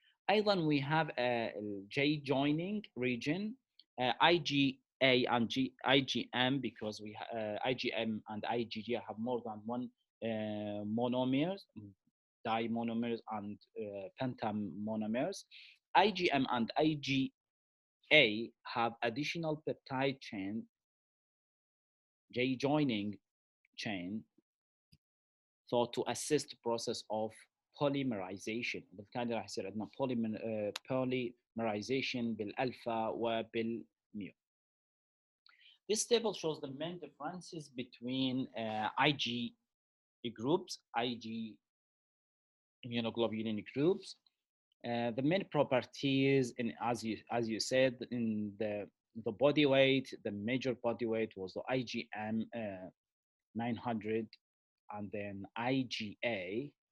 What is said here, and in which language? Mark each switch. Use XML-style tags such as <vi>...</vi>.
<en>ايضا we have a J joining region, IgA and IgM, because we IgM and IgG have more than one monomers, dimonomers and pentamonomers. IgM and IgA have additional peptide chain, J joining chain, thought to assist the process of polymerization.</en> <ar>بالتالي راح يصير عندنا polymerization بالالفا وبالميو.</ar> <en>This table shows the main differences between Ig groups, Ig immunoglobulin groups. The main properties, in, as you said, in the body weight, the major body weight was the IgM 900, and then IgA,</en>